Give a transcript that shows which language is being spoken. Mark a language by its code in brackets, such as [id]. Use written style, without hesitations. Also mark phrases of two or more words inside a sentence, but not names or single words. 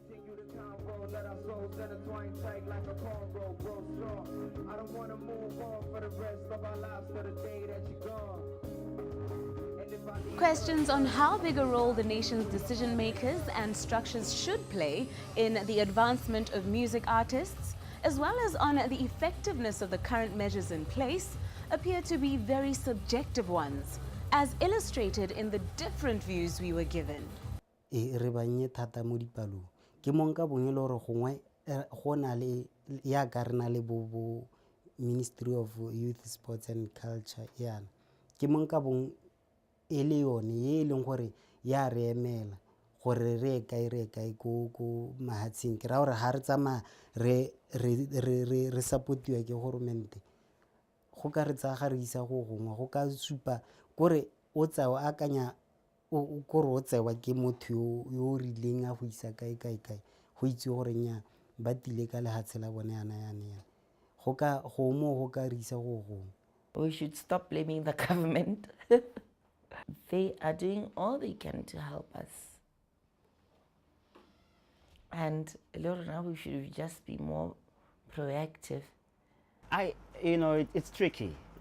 [en] Questions on how big a role the nation's decision makers and structures should play in the advancement of music artists, as well as on the effectiveness of the current measures in place, appear to be very subjective ones, as illustrated in the different views we were given. [tn] Re banye thata mo dipalong ke mo nka bongwe le gore gongwe go na le ya ka re na le bo [en] Ministry of Youth, Sports and [tn] Culture yana ke mo nka bong e le yone ye leng gore ya re emela gore re kae ko mahatsheng ke ra gore ha re tsama re supportiwa ke government go ka re tsa ga re isa go gongwe go ka supa gore o tsa o akanya kore o tsewa ke motho yo rileng a go isa kae go itse gore nya ba tile ka lehatshe la bone yana go ka go mo go ka re isa go gongwe. [en] We should stop blaming the government. They are doing all they can to help us. And now we should just be more proactive. It's tricky.